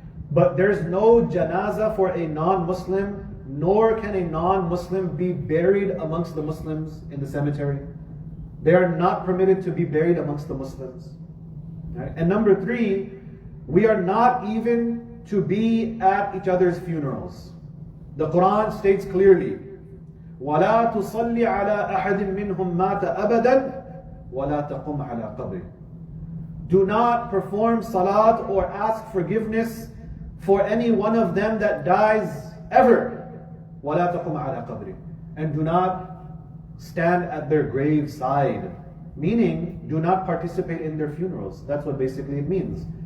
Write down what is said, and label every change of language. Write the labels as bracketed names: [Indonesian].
[English] But there's no janazah for a non-Muslim, nor can a non-Muslim be buried amongst the Muslims in the cemetery. They are not permitted to be buried amongst the Muslims. Right? And number 3, we are not even to be at each other's funerals. The Quran states clearly, [Arabic] وَلَا تُصَلِّ عَلَىٰ أَحَدٍ مِّنْهُمْ مَاتَ أَبَدًا وَلَا تَقُمْ عَلَىٰ قَبْرِهِ. [English] Do not perform salat or ask forgiveness for any one of them that dies ever. [Arabic] وَلَا تَقُمْ عَلَىٰ قَبْرِهِ. [English] And do not stand at their grave side. Meaning, do not participate in their funerals. That's what basically it means.